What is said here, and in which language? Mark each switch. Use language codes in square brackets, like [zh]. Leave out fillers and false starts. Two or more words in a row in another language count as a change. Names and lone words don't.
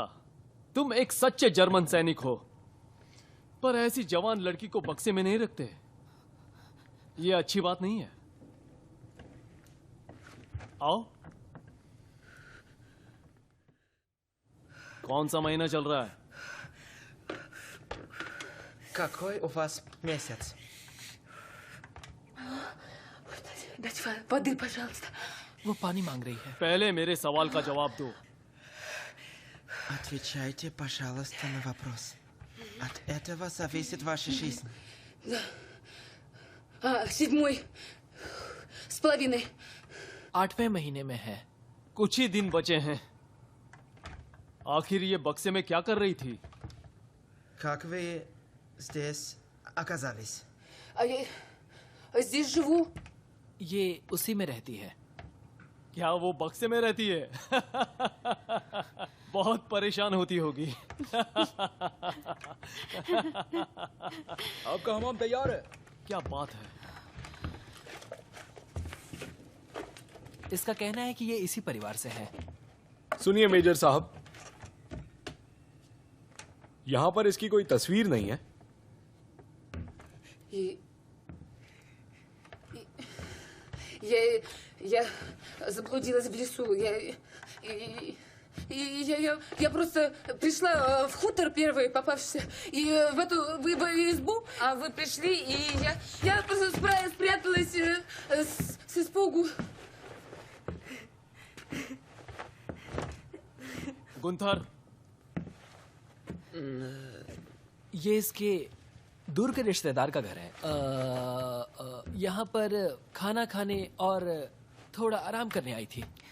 [hi] तुम एक सच्चे जर्मन सैनिक हो, पर ऐसी जवान लड़की को बक्से में नहीं रखते। ये अच्छी बात नहीं है। आओ। कौन सा महीना चल रहा है? [ru] Какой у вас месяц? Дайте воды, пожалуйста. [hi] वो पानी मांग रही है। पहले मेरे सवाल का जवाब दो। [ru] Отвечайте, пожалуйста, на вопрос. От этого зависит ваша жизнь. Да. 7 с половиной. [hi] 8वें महीने में है। कुछ ही दिन बचे हैं। आखिर ये बक्से में क्या कर रही थी? [ru] Как вы здесь оказались? Я здесь живу. [hi] ये उसी में रहती है। क्या वो बक्से में रहती है? बहुत परेशान होती होगी। आपका हमाम तैयार है। क्या बात है। इसका कहना है कि ये इसी परिवार से है। सुनिए मेजर साहब, यहां पर इसकी कोई तस्वीर नहीं है। [ru] Я заблудилась в лесу. Я просто пришла в хутор первый попавшийся, и в эту избу, а вы пришли, и я просто спряталась с испугу. [hi] गुंथर, ये इसके दूर के रिश्तेदार का घर है। यहाँ पर खाना खाने और थोड़ा आराम करने आई थी।